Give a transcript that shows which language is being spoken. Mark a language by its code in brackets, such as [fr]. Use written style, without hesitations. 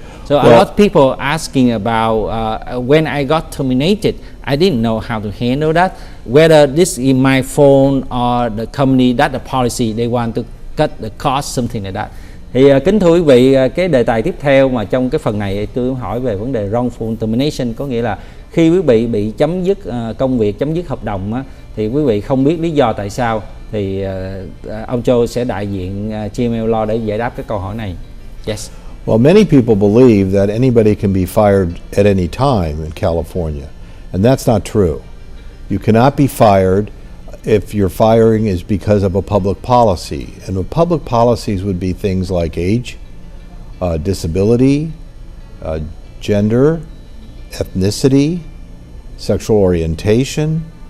[en] So a lot of people asking about when I got terminated, I didn't know how to handle that. Whether this is my fault or the company that the policy they want to cut the cost, something like that. [vi] Thì kính thưa quý vị, cái đề tài tiếp theo mà trong cái phần này tôi hỏi về vấn đề wrongful termination, có nghĩa là khi quý vị bị chấm dứt công việc, chấm dứt hợp đồng á, thì quý vị không biết lý do tại sao, thì ông Joe sẽ đại diện JML Law để giải đáp cái câu hỏi này. [en] Yes. Well, many people believe that anybody can be fired at any time in California, and that's not true. You cannot be fired if your firing is because of a public policy. And the public policies would be things like age, disability, gender, ethnicity, sexual orientation.